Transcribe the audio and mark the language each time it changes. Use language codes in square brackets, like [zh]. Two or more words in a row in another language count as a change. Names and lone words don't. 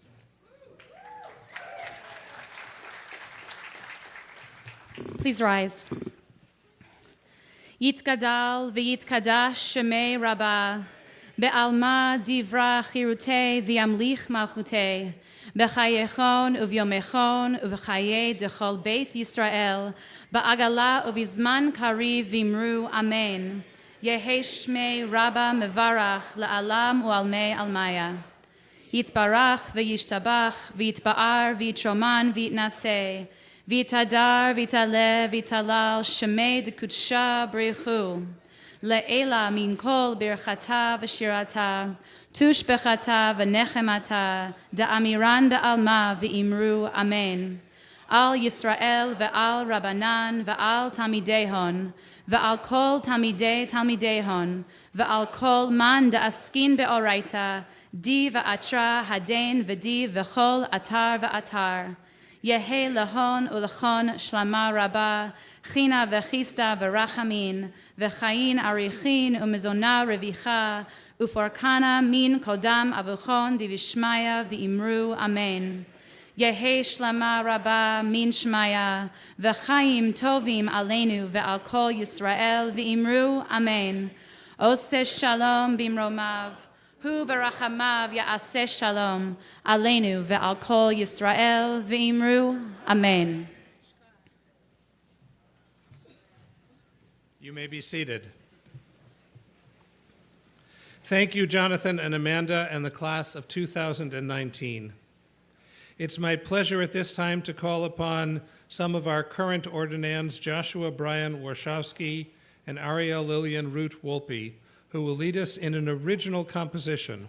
[en] Please rise. [arc] יתגדל ויתקדש שמיה רבא, בעלמא די ברא כרעותיה וימליך מלכותיה, בחייכון וביומיכון ובחיי דכל בית ישראל, בעגלא ובזמן קריב ואמרו אמן. יהא שמיה רבא מברך לעלם ולעלמי עלמיא. יתברך וישתבח ויתפאר ויתרומם ויתנשא, ויתהדר ויתעלה ויתהלל שמיה דקודשא בריך הוא. לעלא מן כל ברכתא ושירתא, תשבחתא ונחמתא, דאמירן בעלמא ואמרו אמן. על ישראל ועל רבנן ועל תלמידיהון, ועל כל תלמידי תלמידיהון, ועל כל מן דעסקין באורייתא, די באתרא הדין ודי בכל אתר ואתר. יהא להון ולכון שלמא רבא, חנא וחסדא ורחמין, וחיין אריכין ומזונא רויחא, ופורקנא מן קדם אבוהון דבשמיא ואמרו אמן. יהא שלמא רבא מן שמיא, וחיים טובים עלינו ועל כל ישראל ואמרו אמן. [he] עושה שלום במרומיו, הוא ברחמיו יעשה שלום, עלינו ועל כל ישראל ואמרו אמן. [en] You may be seated. Thank you, Jonathan and Amanda and the class of 2019. It's my pleasure at this time to call upon some of our current ordinands, Joshua Brian Warshawski and Ariel Lillian Ruth Wolpe, who will lead us in an original composition.